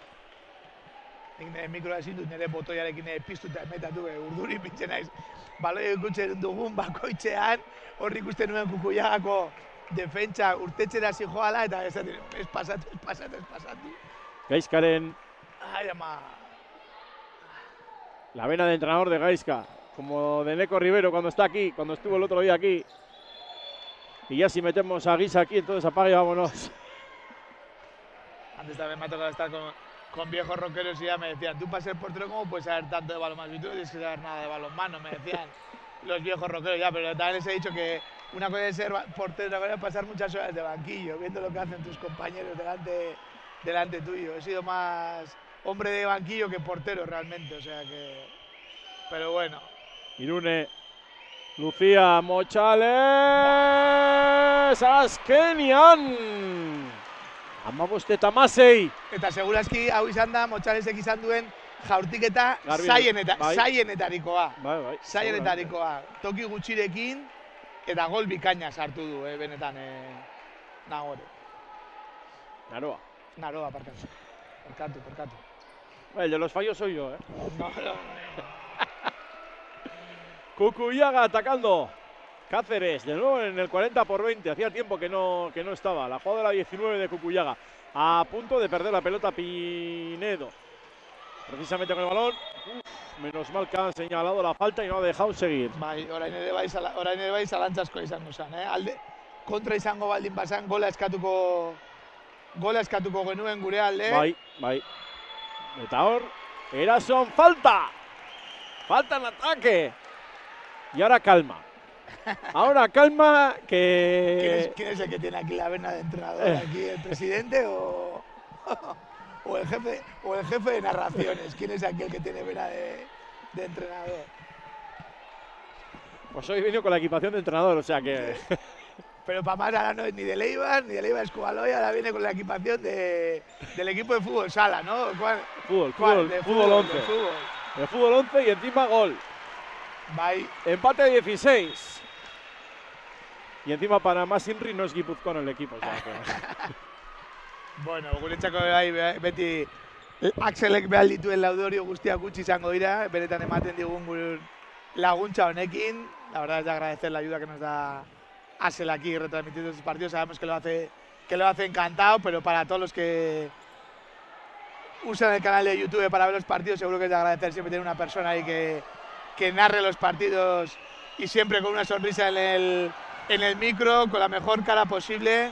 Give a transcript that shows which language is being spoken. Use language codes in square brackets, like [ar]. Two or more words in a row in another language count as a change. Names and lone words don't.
[eu] Nik mikroa ezin dut nire botoiarekin piztu eta emetatu, urduri pintzen naiz. Baloi ikutzen dugun bakoitzean, horri ikusten nuen Kukuyagako defentsa urtetxera zijoala, eta ez pasatu. Gaizkaren. Ai, ama. [es] La vena de entrenador de Gaizka, como de Neco Rivero cuando está aquí, cuando estuvo el otro día aquí. Y ya si metemos a Guisa aquí, entonces apague y vámonos. Antes también me ha tocado estar con viejos rockeros y ya me decían, tú para ser portero, ¿cómo puedes saber tanto de balonmano? Y tú no tienes que saber nada de balonmano, me decían los viejos rockeros ya, pero también les he dicho que una cosa es ser portero, otra cosa es pasar muchas horas de banquillo, viendo lo que hacen tus compañeros delante tuyo. He sido más hombre de banquillo que portero realmente, o sea que... Pero bueno. [eu] Irune, Lucía Mochales, azkenian! 15 eta 16. Eta segurazki hau izan da, Motxalesek izan duen jaurtiketa zaienetarikoa. Bai. Zaienetarikoa. Toki gutxirekin eta gol bikaina sartu du, benetan Nagore. Naroa, Perkatu. [es] El de los fallos soy yo, No. Kukuyaga atacando. Cáceres, de nuevo en el 40-20. Hacía tiempo que no estaba. La jugada de la 19 de Kukuyaga. A punto de perder la pelota Pinedo. Precisamente con el balón. Menos mal que han señalado la falta y no ha dejado seguir. [eu] Bai, orain ere bai zalantzasko izango zen, kontra izango baldin bazan gola eskatuko genuen gure alde. Bai. Eta hor, Erason falta. [es] Falta en ataque. Y ahora calma. Que... ¿Quién es el que tiene aquí la vena de entrenador? ¿Aquí el presidente o el jefe de narraciones? ¿Quién es aquí el que tiene vena de entrenador? Pues hoy vino con la equipación de entrenador, o sea que... Pero para más ahora no es ni de Leibar es Cubaloy, ahora viene con la equipación del equipo de fútbol sala, ¿no? Fútbol 11. De fútbol 11 y encima gol. [eu] Bai. [es] Empate 16. Y encima Panamá Sinri no es guipuzcoano el equipo. O sea que... [eu] Bueno, guretzako beti Axelek behar dituen laudorio guztiak gutxi izango dira, benetan ematen digun laguntza honekin. [es] La verdad es de agradecer la ayuda que nos da Axel aquí retransmitiendo estos partidos. Sabemos que lo hace encantado, pero para todos los que usan el canal de YouTube para ver los partidos, seguro que es de agradecer siempre tener una persona ahí que narre los partidos y siempre con una sonrisa en el micro, con la mejor cara posible.